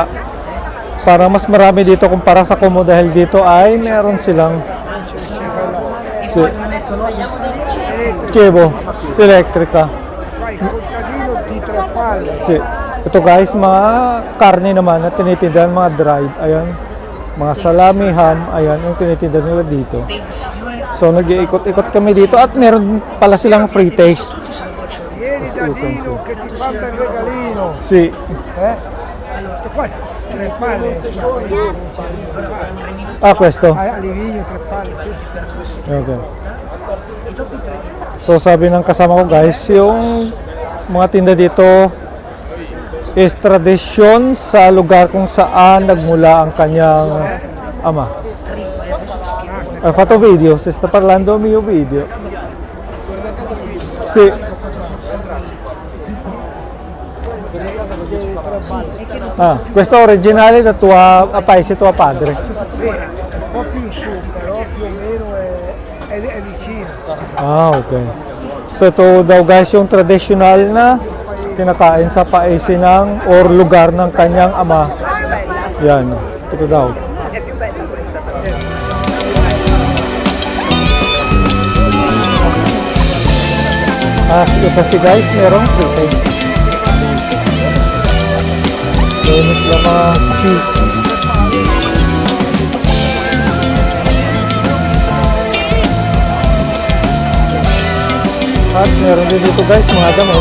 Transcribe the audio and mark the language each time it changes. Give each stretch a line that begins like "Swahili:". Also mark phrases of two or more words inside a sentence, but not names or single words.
Filipino: Parang mas marami dito kumpara sa Como dahil dito ay meron silang Cevo, Electrica. Ito guys, mga karne naman na tinitindahan, mga dried. Ayan, mga salami, ham. Ayan, yung tinitindahan nila dito. So nag-iikot-ikot kami dito at meron pala silang
English: free taste.
Italian: Che ti fa un bel regalino. Sì. Qua, 3 palle. Ah, questo? Alivino, 3 palle. Okay.
Filipino: So sabi ng kasama ko guys, yung mga tinda dito is tradisyon sa lugar kung saan nagmula ang kanyang ama.
Italian: Ho fatto video, se sta parlando mio video. Sì. Ah, questo è originale da tua paese, tuo padre. Un po' più in su, però più o meno è vicino. Ah, okay.
Filipino: So ito daw guys yung traditional na kinakain sa paese ng or lugar ng kanyang ama. Yan, ito daw.
Italian: È più bella questa per te.
Filipino: Ah, ito kasi guys, merong
English: free taste.
Filipino: Meron sila mga cheese. At meron din dito guys, mga damit.